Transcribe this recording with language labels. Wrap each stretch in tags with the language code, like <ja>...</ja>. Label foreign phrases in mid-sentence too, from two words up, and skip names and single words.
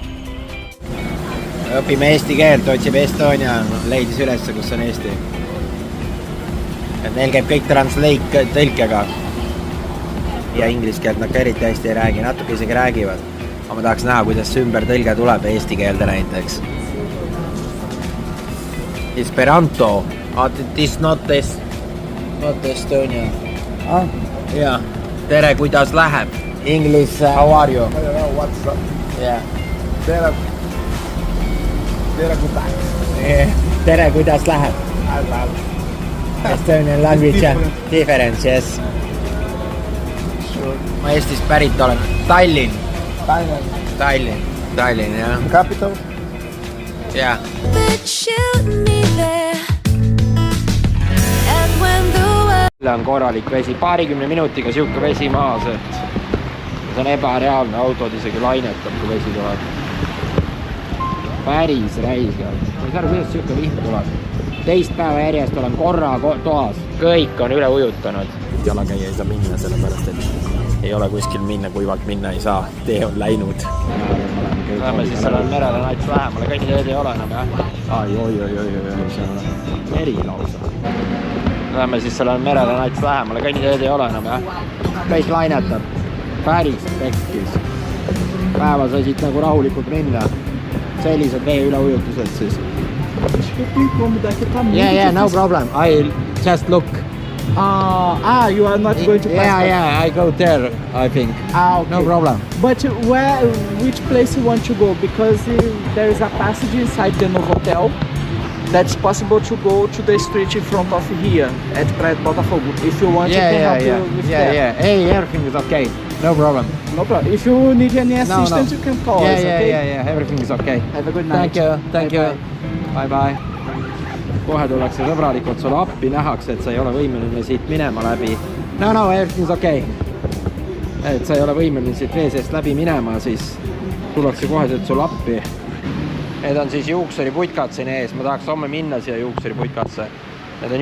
<et>Õpime eesti keelt, otsib Estonia. Leidis ülesse, kus on Eesti. Et neil käib kõik translate tõlkega. Ja inglise keelt nad ka eriti hästi ei räägi, natuke isegi räägivad. Aga ma tahaks näha, kuidas see ümber tõlge tuleb eesti keelde näiteks.</et> <en>Esperanto. This not Estonia. Yeah.</en> <et>Tere, kuidas läheb?</et> <en>English, how are you? What's up? Yeah.</en> <et>Tere kuidas? Tere, kuidas läheb?</et> <en>Estonian language difference, yes.</en> <et>Ma Eestist pärit olen. Tallinn, jah.</et> <en>Capital?</en> <et>Jah.</et> <en>But shoot me there. And when the world</en> <et>On korralik vesi, 20 minutiga siuke vesi maas, et see on ebareaalne, autod isegi lainetab, kui vesi tuleb. Päris räigelt. Ma ei saa aru, kuidas siuke vihm tuleb. Teist päeva järjest olen korra toas. Kõik on üle ujutanud. Jalakäia ei saa minna, sellepärast et ei ole kuskil minna, kuivalt minna ei saa. Tee on läinud. Läheme siis sellele merele nats lähemale, kõnniteed ei ole enam, jah? Oi, see on meri lausa. Läheme siis sellele merele nats lähemale, kõnniteed ei ole enam, jah? Kõik lainetab. Päris pekkis. Päeva sai siit nagu rahulikult minna. Sellised vee üleujutused siis.</et> <en>Yeah, no problem. I just look. You are not going to pass. Yeah, I go there, I think. Okay. No problem. But which place you want to go? Because there is a passage inside the Novotel that's possible to go to the street in front of here at Praia de Botafogo. If you want, you can help you with that. Yeah. Hey, everything is okay. No problem. No problem. If you need any assistance, you can call us. Okay? Yeah. Everything is okay. Have a good night. Thank you. Bye.</en> <et>Kohe tullakse sõbralikult sulle appi, nähakse, et sa ei ole võimeline siit minema läbi.</et> <en>No, everything's okay.</en> <et>Et sa ei ole võimeline siit vee seest läbi minema, siis tullakse kohe sulle appi. Need on siis juuksuriputkad siin ees. Ma tahaks homme minna siia juuksuriputkatse.</et>